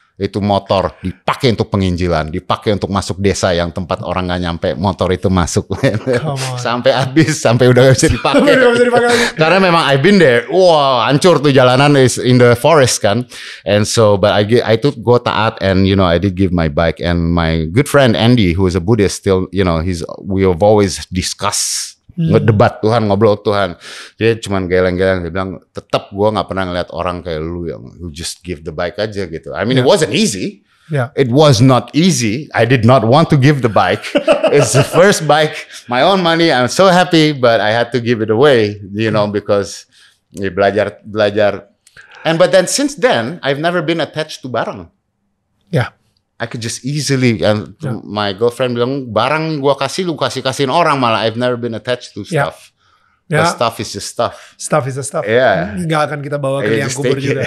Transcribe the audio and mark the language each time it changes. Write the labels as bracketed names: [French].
[Indonesian] Itu motor dipakai untuk penginjilan, dipakai untuk masuk desa yang tempat orang nggak nyampe, motor itu masuk sampai habis, sampai udah gak bisa dipakai. Karena memang [English] I've been there, [Indonesian] wah hancur tuh jalanan, [English] is in the forest [Indonesian] kan, [English] and so but I took go taat, and you know I did give my bike, and my good friend Andy who is a Buddhist still, you know we have always discussed. [Indonesian] Ngedebat Tuhan, ngobrol Tuhan. Dia cuman geleng-geleng, dia bilang tetap gue nggak pernah ngeliat orang kayak lu yang [English] you just give the bike [Indonesian] aja gitu. [English] I mean it wasn't easy. It was not easy. I did not want to give the bike. It's the first bike, my own money. I'm so happy, but I had to give it away, you know, because [Indonesian] belajar. [English] And but then since then I've never been attached to barang. I could just easily, and my girlfriend [Indonesian] bilang, barang gua kasih, lu kasihin orang, malah [English] I've never been attached to stuff. Stuff is just stuff. Stuff is a stuff. [Indonesian] Nggak akan kita bawa ke liang kubur juga.